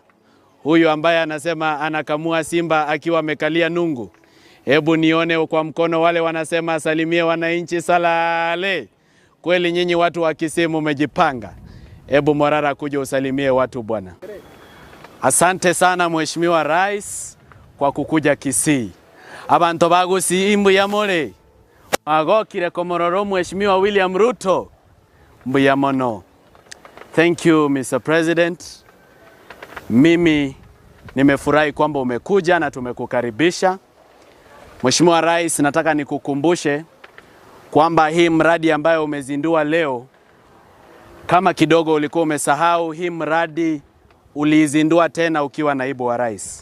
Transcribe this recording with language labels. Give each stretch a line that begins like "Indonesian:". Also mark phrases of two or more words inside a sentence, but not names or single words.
Swahili: Huyu ambaye anasema anakamua simba akiwa amekalia nungu. Hebu nione kwa mkono wale wanasema asalimie wananchi salale. Kweli nyinyi watu wa Kisii mmejipanga. Hebu Morara kuja usalimie watu bwana. Asante sana Mheshimiwa Rais kwa kukuja Kisii.
Gusii: Abantu bagusi imbuya mole magokire komororo Mheshimiwa William Ruto mbuya mono.
English: Thank you Mr. President.
Swahili: Mimi nimefurahi kwamba umekuja na tumekukaribisha. Mheshimiwa Rais, nataka nikukumbushe kwamba hii mradi ambayo umezindua leo, kama kidogo ulikuwa umesahau, hii mradi uliizindua tena ukiwa naibu wa rais.